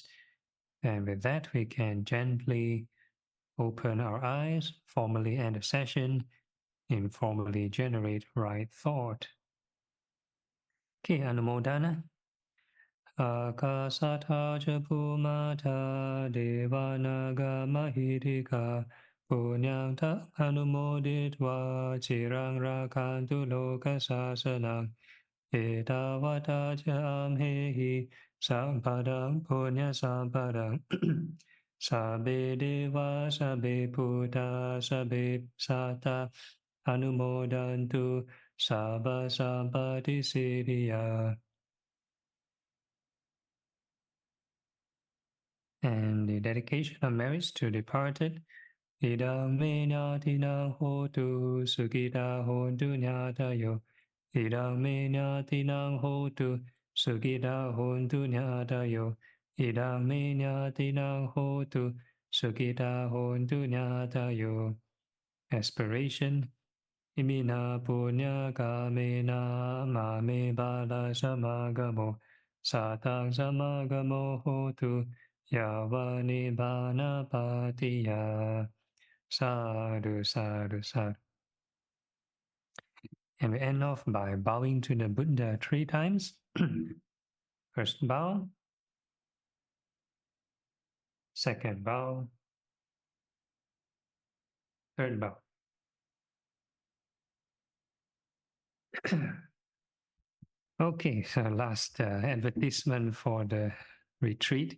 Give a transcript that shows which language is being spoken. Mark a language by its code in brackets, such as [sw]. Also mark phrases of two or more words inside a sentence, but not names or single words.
[en] And with that, we can gently open our eyes, formally end the session, informally generate right thought. Okay, Anumodana. [pi] Akasatha ca Bhumata Devanaga Mahirika Punyang tak anumoditva Chirang rakantu loka sasanang Etavata ca amhehi Sampadang punya sampadang Sabe deva sabe puta sabe sata Anumodantu sabba sampati siddhya. [en] And the dedication of merits to departed. [pi] Idang me nyatinang hotu sukita hontu nyatayo. Idang me nyatinang hotu sukita hontu nyatayo. Idang me nyatinang hotu sukita hontu nyatayo. [en] Aspiration. [pi] Imina punya kamena mame bala samagamo. Satang samagamo hotu. Yavani bana patiya. Sadhu, sadhu, sadhu. [en] And we end off by bowing to the Buddha 3 times. First bow. Second bow. Third bow. Okay, so last advertisement for the retreat.